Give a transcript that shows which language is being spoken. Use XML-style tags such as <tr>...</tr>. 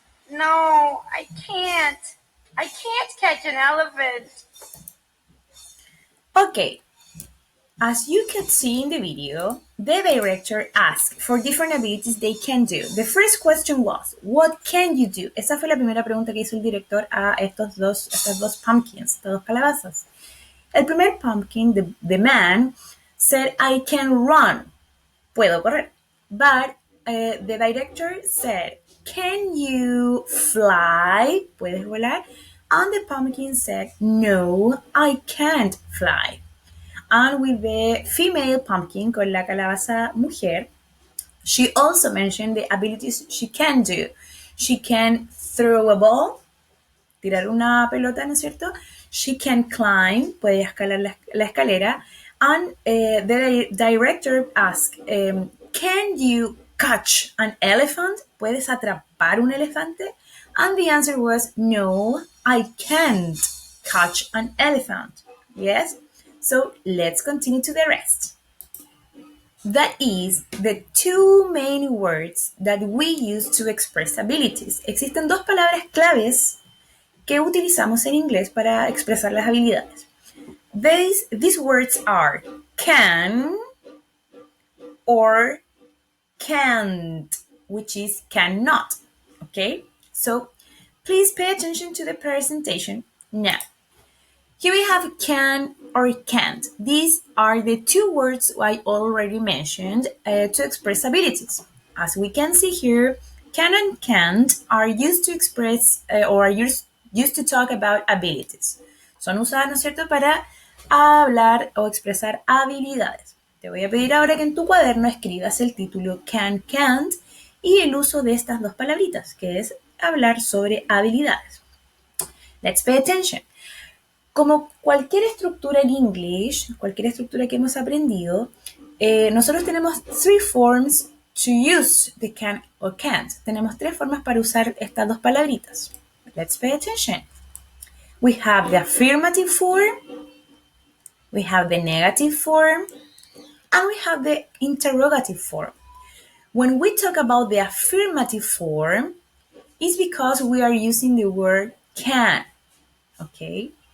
<en>No, I can't. I can't catch an elephant. Okay, as you can see in the video, the director asked for different abilities they can do. The first question was, what can you do?</en> <es>Esa fue la primera pregunta que hizo el director a estas dos pumpkins, estas dos calabazas. El primer</es> <en>pumpkin, the man, said, I can run.</en> <es>Puedo correr.</es> <en>But the director said, can you fly?</en> <es>¿Puedes volar?</es> <en>And the pumpkin said, no, I can't fly. And with the female pumpkin,</en> <es>con la calabaza mujer,</es> <en>she also mentioned the abilities she can do. She can throw a ball,</en> <es>tirar una pelota, ¿no es cierto?</es> <en>She can climb,</en> <es>puede escalar la escalera.</es> <en>And the director asked, can you catch an elephant?</en> <es>¿Puedes atrapar un elefante?</es> <en>And the answer was, no, I can't catch an elephant. Yes? So let's continue to the rest. That is the two main words that we use to express abilities.</en> <es>Existen dos palabras claves que utilizamos en inglés para expresar las habilidades.</es> <en>These words are can or can't, which is cannot. Okay? So please pay attention to the presentation now. Here we have can or can't. These are the two words I already mentioned to express abilities. As we can see here, can and can't are used to express or are used to talk about abilities.</en> <es>Son usadas, ¿no es cierto?, para hablar o expresar habilidades. Te voy a pedir ahora que en tu cuaderno escribas el título can, can't y el uso de estas dos palabritas, que es hablar sobre habilidades.</es> <en>Let's pay attention.</en> <es>Como cualquier estructura en English, cualquier estructura que hemos aprendido, nosotros tenemos</es> <en>three forms to use the can or can't.</en> <es>Tenemos tres formas para usar estas dos palabritas.</es> <en>Let's pay attention. We have the affirmative form, we have the negative form, and we have the interrogative form. When we talk about the affirmative form, it's because we are using the word can, okay?</en>